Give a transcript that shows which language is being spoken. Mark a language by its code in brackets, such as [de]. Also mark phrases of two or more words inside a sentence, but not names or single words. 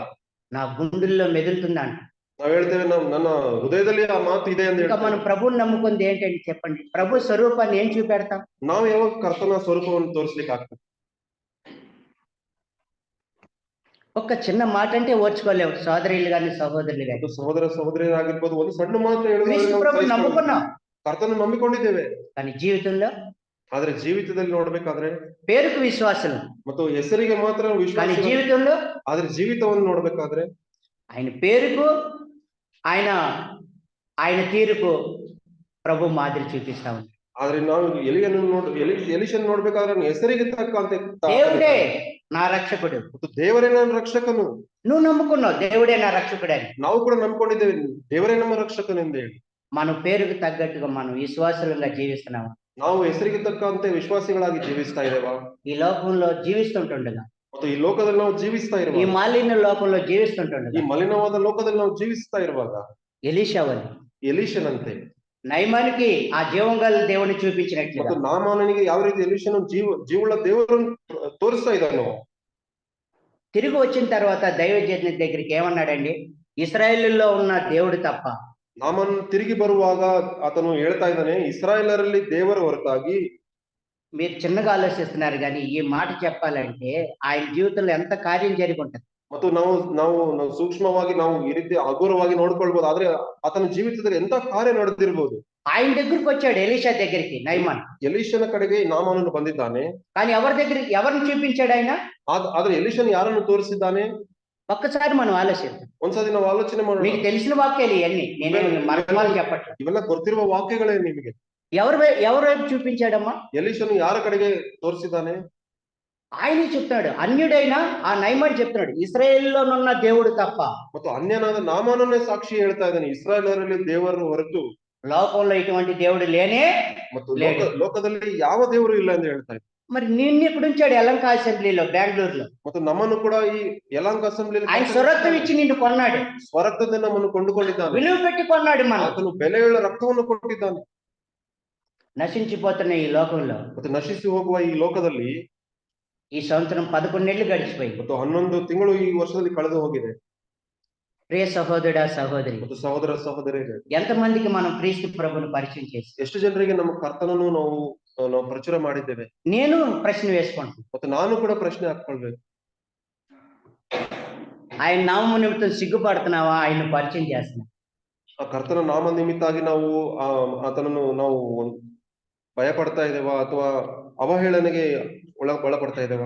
[te] నా గుండెల్లో మెదులుతుందంట. [kn] ನಾವ್ ಹೇಳ್ತೇವೆ ನನ್ನ ಹೃದಯದಲ್ಲಿ ಆ ಮಾತು ಇದೆ ಅಂತ [te] ఇంకా [kn] ಹೇಳ್ತೇವೆ. [te] మనం ప్రభువుని నమ్ముకుంది ఏంటండి చెప్పండి? ప్రభు స్వరూపాన్ని ఏం చూపెడతాం? [kn] ನಾವು ಯಾವಾಗ ಕರ್ತನ ಸ್ವರೂಪವನ್ನು ತೋರಿಸ್ಲಿಕ್ಕೆ ಆಗ್ತದೆ? [te] ఒక్క చిన్న మాట అంటే ఓర్చుకోలేవు, సోదరులు గాని సహోదరులు గాని. [kn] ಅದು ಸಹೋದರ ಸಹೋದರಿಯರಾಗಿರ್ಬೋದು, ಒಂದು ಸಣ್ಣ ಮಾತು ಹೇಳಿದ್ರೆ [te] క్రీస్తు [kn] ನಾವು [te] ప్రభు [kn] ಸಹಿಸ್ಕೊಳ್ಳೋದಿಲ್ಲ. [te] నమ్ముకున్నాం, [kn] ಕರ್ತನ ನಂಬಿಕೊಂಡಿದ್ದೇವೆ, [te] కానీ జీవితంలో [kn] ಆದ್ರೆ ಜೀವಿತದಲ್ಲಿ ನೋಡ್ಬೇಕಾದ್ರೆ [te] పేరుకు విశ్వాసులు, [kn] ಮತ್ತು ಹೆಸರಿಗೆ ಮಾತ್ರ [te] కానీ [kn] ವಿಶ್ವಾಸ, [te] జీవితంలో [kn] ಆದ್ರೆ ಜೀವಿತವನ್ನು ನೋಡ್ಬೇಕಾದ್ರೆ [te] ఆయన పేరుకు ఆయన ఆయన తీరుకు ప్రభు మాదిరి చూపిస్తా ఉంది. [kn] ಆದ್ರೆ ನಾವು ಎಲಿಷನ್ ನೋಡ್ಬೇಕಾದ್ರೆ ಅವ್ನ ಹೆಸರಿಗೆ ತಕ್ಕಂತೆ [te] దేవుడే నా రక్షకుడు, [kn] ಮತ್ತು ದೇವರೇ ನನ್ನ ರಕ್ಷಕನು. [te] నువ్వు నమ్ముకున్నావు దేవుడే నా రక్షకుడు అని. [kn] ನಾವು ಕೂಡ ನಂಬ್ಕೊಂಡಿದ್ದೇವೆ ದೇವರೇ ನಮ್ಮ ರಕ್ಷಕನೆಂದು ಹೇಳಿ. [te] మన పేరుకు తగ్గట్టుగా మనం విశ్వాసులుగా జీవిస్తున్నాము. [kn] ನಾವು ಹೆಸರಿಗೆ ತಕ್ಕಂತೆ ವಿಶ್ವಾಸಿಗಳಾಗಿ ಜೀವಿಸ್ತಾ ಇದ್ದೇವಾ? [te] ఈ లోకంలో జీవిస్తుంటుండగా, [kn] ಮತ್ತು ಈ ಲೋಕದಲ್ಲಿ ನಾವು ಜೀವಿಸ್ತಾ [te] ఈ [kn] ಇರುವಾಗ, [te] మాలిన్య లోకంలో [kn] ಈ [te] జీవిస్తుంటుండగా [kn] ಮಲಿನವಾದ ಲೋಕದಲ್ಲಿ ನಾವು ಜೀವಿಸ್ತಾ ಇರುವಾಗ [te] ఎలీషావని [kn] ಎಲೀಷನಂತೆ [te] నయమానికి ఆ జీవం గల దేవుని [kn] ಮತ್ತು [te] చూపించినట్లుగా [kn] ನಾಮಾನನಿಗೆ ಯಾವ ರೀತಿ ಎಲೀಷನು ಜೀವಳ ದೇವರನ್ನು ತೋರಿಸ್ತಾ ಇದ್ದಾನೋ, [te] తిరిగి వచ్చిన తర్వాత దైవజనుని దగ్గరికి ఏమన్నాడండి? ఇశ్రాయేలులో ఉన్న దేవుడు తప్ప [kn] ನಾಮನ್ ತಿರುಗಿ ಬರುವಾಗ ಆತನು ಹೇಳ್ತಾ ಇದ್ದಾನೆ, ಇಸ್ರಾಯೇಲರಲ್ಲಿ ದೇವರ ಹೊರತಾಗಿ. [te] మీరు చిన్నగా ఆలోచిస్తున్నారు, కానీ ఈ మాట చెప్పాలంటే ఆయన జీవితంలో ఎంత కార్యం జరిగి ఉంటది. [kn] ಮತ್ತು ನಾವು ಸೂಕ್ಷ್ಮವಾಗಿ ನಾವು ಈ ರೀತಿ ಹಗುರವಾಗಿ ನೋಡ್ಕೊಳ್ಬಹುದು, ಆದ್ರೆ ಆತನ ಜೀವಿತದಲ್ಲಿ ಎಂತ ಕಾರ್ಯ ನಡೆದಿರ್ಬೋದು. [te] ఆయన దగ్గరికి వచ్చాడు, ఎలీషా దగ్గరికి నయమాన్. [kn] ಎಲೀಷನ ಕಡೆಗೆ ನಾಮಾನನು ಬಂದಿದ್ದಾನೆ, [te] కానీ ఎవరిని చూపించాడు ఆయన? [kn] ಆದ್ರೆ ಎಲೀಷನ್ ಯಾರನ್ನು ತೋರಿಸಿದ್ದಾನೆ? [te] ఒక్కసారి మనం ఆలోచిద్దాం. [kn] ಒಂದ್ಸತಿ ನಾವು ಆಲೋಚನೆ ಮಾಡೋಣ. [te] మీకు తెలిసిన వాక్యాలు ఇవన్నీ, నేనే మర్మాలు చెప్పట్లేదు. [kn] ಇವೆಲ್ಲ ಗೊತ್ತಿರುವ ವಾಕ್ಯಗಳೇ ನಿಮಗೆ. [te] ఎవరు వైపు చూపించాడమ్మా? [kn] ಎಲೀಷನು ಯಾರ ಕಡೆಗೆ ತೋರಿಸಿದ್ದಾನೆ? [te] ఆయనే చెప్తాడు, అన్యుడైనా ఆ నయమాన్ చెప్తున్నాడు, ఇశ్రాయేలులోనున్న దేవుడు తప్ప. [kn] ಮತ್ತು ಅನ್ಯನಾದ ನಾಮಾನನ್ನೇ ಸಾಕ್ಷಿ ಹೇಳ್ತಾ ಇದ್ದಾನೆ, ಇಸ್ರಾಯೇಲರಲ್ಲಿ ದೇವರು ಹೊರತು [te] లోకంలో ఇటువంటి దేవుడు లేనే [kn] ಮತ್ತು [te] లేడు. [kn] ಲೋಕದಲ್ಲಿ ಯಾವ ದೇವರು ಇಲ್ಲ ಎಂದು ಹೇಳ್ತಾ ಇದ್ದಾರೆ. [te] మరి నిన్ను ఇక్కడ ఉంచాడు యలంక అసెంబ్లీలో, బెంగళూరులో. [kn] ಮತ್ತು ನಮ್ಮನ್ನು ಕೂಡ ಈ ಯಲಾಂಕ ಅಸೆಂಬ್ಲಿ [te] ఆయన స్వరత్వం ఇచ్చి నిన్ను కొన్నాడు, [kn] ಸ್ವರಕ್ತದಿಂದ ನಮ್ಮನ್ನು ಕೊಂಡುಕೊಂಡಿದ್ದಾನೆ, [te] విలువ పెట్టి కొన్నాడు. మనం [kn] ಆತನು ಬೆಲೆಯುಳ್ಳ ರಕ್ತವನ್ನು ಕೊಟ್ಟಿದ್ದಾನೆ. [te] నశించిపోతున్న ఈ లోకంలో [kn] ಮತ್ತು ನಶಿಸಿ ಹೋಗುವ ಈ ಲೋಕದಲ್ಲಿ [te] ఈ సంవత్సరం 11 నెలలు గడిచిపోయింది. [kn] ಮತ್ತು 11 ತಿಂಗಳು ಈ ವರ್ಷದಲ್ಲಿ ಕಳೆದು ಹೋಗಿದೆ. [te] ప్రియ సహోదరుడా సహోదరి, [kn] ಮತ್ತು ಸಹೋದರ ಸಹೋದರಿಯರೇ, [te] ఎంతమందికి మనం క్రీస్తు ప్రభుని పరిచయం చేసి, [kn] ಎಷ್ಟು ಜನರಿಗೆ ನಮ್ಮ ಕರ್ತನನ್ನು ನಾವು ಪ್ರಚುರ ಮಾಡಿದ್ದೇವೆ? [te] నేను ప్రశ్న వేసుకుంటాను. [kn] ಮತ್ತು ನಾನು ಕೂಡ ಪ್ರಶ್ನೆ ಹಾಕೊಳ್ಬೇಕು. [te] ఆయన నామము నిమిత్తం సిగ్గుపడుతున్నావా? ఆయన పరిచయం చేస్తున్నావు. [kn] ಆ ಕರ್ತನ ನಾಮ ನಿಮಿತ್ತಾಗಿ ನಾವು ಆತನನ್ನು ನಾವು ಭಯ ಪಡ್ತಾ ಇದ್ದೇವಾ ಅಥವಾ ಅವಹೇಳನೆಗೆ ಒಳಪಡ್ತಾ ಇದ್ದೇವಾ?